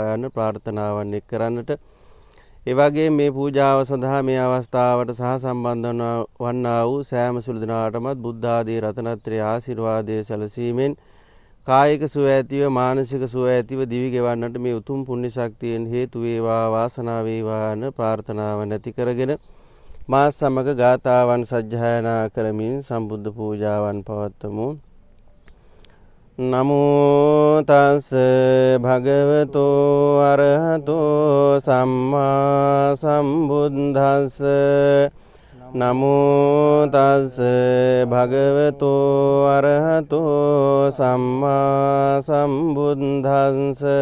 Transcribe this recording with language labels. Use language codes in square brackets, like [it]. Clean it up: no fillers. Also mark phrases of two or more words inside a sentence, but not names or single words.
[si] යන ප්‍රාර්ථනාවන් එක් කරන්නට ඒ වගේම මේ පූජාව සඳහා මේ අවස්ථාවට සහ සම්බන්ධ වන්නා වූ සෑම සුළු දිනාටමත් බුද්ධ ආදී රතනත්‍රය ආශිර්වාදයේ සැලසීමෙන් කායික සුව ඇතිව මානසික සුව ඇතිව දිවි ගෙවන්නට මේ උතුම් පුණ්‍ය ශක්තියෙන් හේතු වේවා වාසනාව වේවා යන ප්‍රාර්ථනාව නැති කරගෙන මා සමග ගාථාවන් සජ්ජායනා කරමින් සම්බුද්ධ පූජාවන් පවත්වමු. [pi] නමෝ තස් භගවතෝ අරහතෝ සම්මා සම්බුද්දස්ස. නමෝ තස් භගවතෝ අරහතෝ සම්මා සම්බුද්දස්ස.